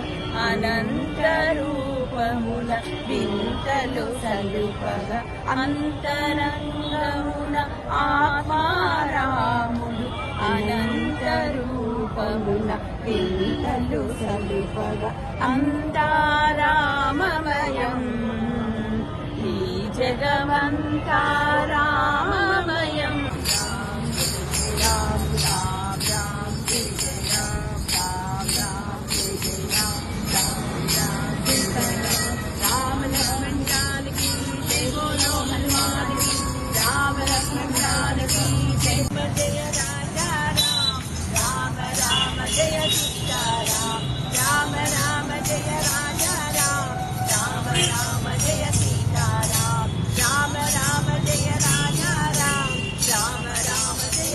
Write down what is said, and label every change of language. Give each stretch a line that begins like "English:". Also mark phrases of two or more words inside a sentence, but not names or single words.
Telugu: అనంత రూపముల వింతలు సలుపగా అంతరంగమున ఆత్మారాముడు అనంత రూపముల వింతలు సలుపగా అంతా రామమయం ఈ జగమంతా రామమయం
Hindi: राम राम राम जय राम राम राम जय राम लक्ष्मण जान की जय बोलो हनुमान की राम लक्ष्मण जान की जय जय राजा राम राम राम जय सीता राम राम राम जय राजा राम राम राम जय सीता राम राम राम जय राजा राम राम राम जय